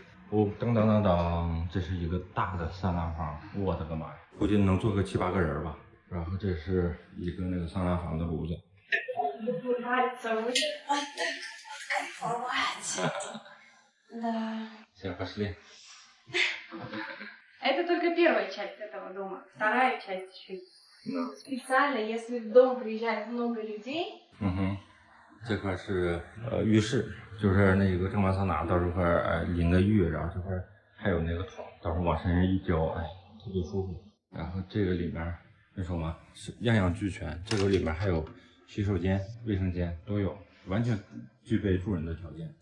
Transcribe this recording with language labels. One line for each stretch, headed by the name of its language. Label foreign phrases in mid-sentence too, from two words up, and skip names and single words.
Chinese: 哦，当当当当，这是一个大的桑拿房，我的个妈呀，估计能坐个7、8个人吧。然后这是一个那个桑拿房的炉子。
Russian: Да. 先 пошли。 Это только первая часть этого дома. Вторая часть еще есть. Специально, если в дом приезжает много людей.
Chinese: 这块是浴室，就是那个蒸完桑拿到这块淋个浴，然后这块还有那个桶，到时候往身上一浇，哎，特别舒服。然后这个里面那什么是样样俱全，这个里面还有洗手间、卫生间都有，完全具备住人的条件。